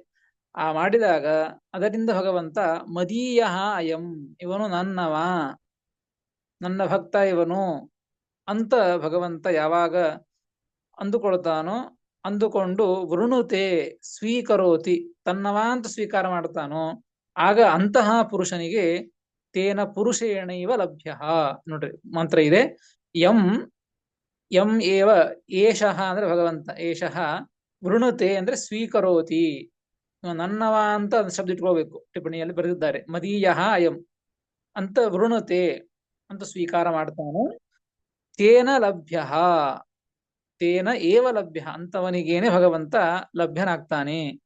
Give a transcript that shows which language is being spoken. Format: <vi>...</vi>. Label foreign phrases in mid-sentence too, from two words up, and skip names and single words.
<kn>ಆ ಮಾಡಿದಾಗ ಅದರಿಂದ ಭಗವಂತ</kn> <sa>ಮದೀಯ ಅಯಂ,</sa> <kn>ಇವನು ನನ್ನವ, ನನ್ನ ಭಕ್ತ ಇವನು ಅಂತ ಭಗವಂತ ಯಾವಾಗ ಅಂದುಕೊಳ್ತಾನೋ, ಅಂದುಕೊಂಡು</kn> <sa>ವೃಣುತೆ ಸ್ವೀಕರೋತಿ,</sa> <kn>ತನ್ನವ ಅಂತ ಸ್ವೀಕಾರ ಮಾಡ್ತಾನೋ, ಆಗ ಅಂತಹ ಪುರುಷನಿಗೆ</kn> <sa>ತೇನ ಪುರುಷೇಣ ಇವ ಲಭ್ಯ.</sa> <kn>ನೋಡ್ರಿ, ಮಂತ್ರ ಇದೆ.</kn> <sa>ಯಂ ಏವ ಏಷಃ</sa> <kn>ಅಂದ್ರೆ ಭಗವಂತ,</kn> <sa>ಏಷಃ ವೃಣುತೆ</sa> <kn>ಅಂದ್ರೆ ಸ್ವೀಕರೋತಿ, ನನ್ನವ ಅಂತ ಶಬ್ದ ಇಟ್ಕೋಬೇಕು, ಟಿಪ್ಪಣಿಯಲ್ಲಿ ಬರೆದಿದ್ದಾರೆ.</kn> <sa>ಮದೀಯ ಅಯಂ</sa> <kn>ಅಂತ ವೃಣುತೆ ಅಂತ ಸ್ವೀಕಾರ ಮಾಡ್ತಾನೋ</kn> <sa>ತೇನ ಲಭ್ಯ, ತೇನ ಏವ ಲಭ್ಯ,</sa> <kn>ಅಂತವನಿಗೇನೆ ಭಗವಂತ ಲಭ್ಯನಾಗ್ತಾನೆ.</kn>